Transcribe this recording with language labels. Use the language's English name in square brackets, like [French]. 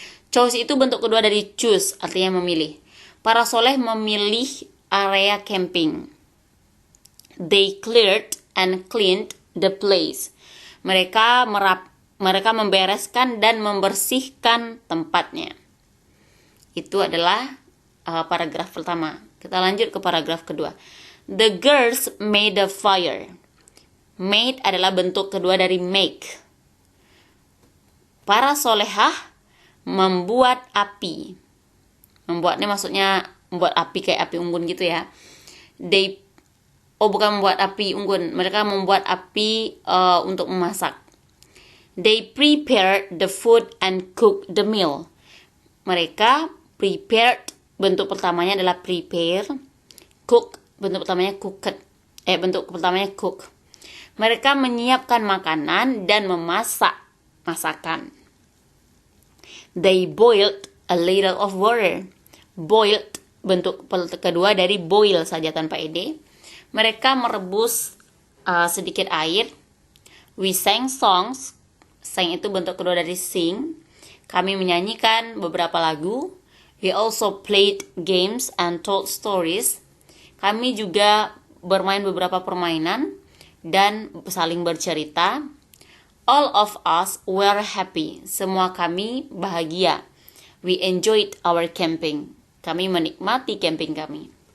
[Indonesian] Chose itu bentuk kedua dari choose, artinya memilih. Para soleh memilih area camping. [English] They cleared and cleaned the place. [Indonesian] Mereka membereskan dan membersihkan tempatnya. Itu adalah paragraf pertama. Kita lanjut ke paragraf kedua. [English] The girls made a fire. [Indonesian] Made adalah bentuk kedua dari make. Para solehah membuat api. Membuatnya maksudnya membuat api kayak api unggun gitu ya. Bukan membuat api unggun, mereka membuat api untuk memasak. [English] They prepared the food and cooked the meal. [Indonesian] Mereka prepared, bentuk pertamanya adalah prepare. Cook, bentuk pertamanya cooked. Bentuk pertamanya cook. Mereka menyiapkan makanan dan memasak masakan. [English] They boiled a little of water. [Indonesian] Boiled, bentuk kedua dari boil saja tanpa ed. Mereka merebus sedikit air. [English] We sang songs. [Indonesian] Sang itu bentuk kedua dari sing. Kami menyanyikan beberapa lagu. [English] We also played games and told stories. [Indonesian] Kami juga bermain beberapa permainan dan saling bercerita. [English] All of us were happy. [Indonesian] Semua kami bahagia. [English] We enjoyed our camping. [Indonesian] Kami menikmati camping kami.